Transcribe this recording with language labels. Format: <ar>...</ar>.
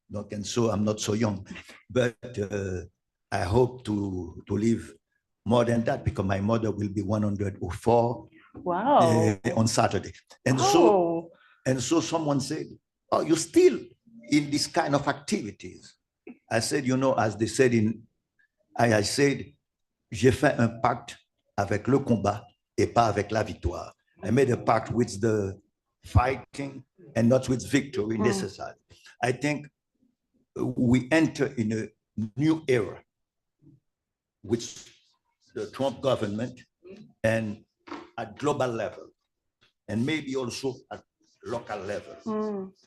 <en>And so I'm not so young. But I hope to live more than that because my mother will be 104 wow. On Saturday. And And so someone said, oh, you're still in this kind of activities. I said, you know, as they said I said,</en> <fr>j'ai fait un pacte avec le combat et pas avec la victoire.</fr> <en>I made a pact with the fighting and not with victory necessary. I think we enter in a new era with the Trump government and at global level, and maybe also at local level.</en>